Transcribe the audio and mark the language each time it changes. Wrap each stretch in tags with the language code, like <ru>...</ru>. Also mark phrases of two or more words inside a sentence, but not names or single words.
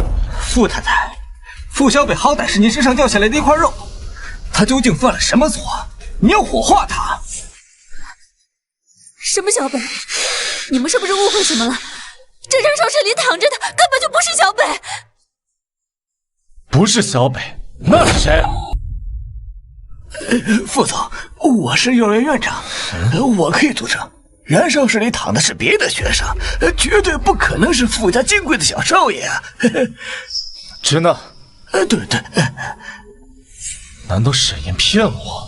<zh>傅太太，傅小北好歹是您身上掉下來的一塊肉，他究竟犯了什麼錯？你要火化他？什麼小北？你們是不是誤會什麼了？這燃燒室裡躺着的根本就不是小北。不是小北，那是誰？副總，我是幼兒園院長，我可以作證，燃燒室裡躺的是別的學生，絕對不可能是傅家金貴的小少爺啊！真的？對。難道沈岩騙我？</zh>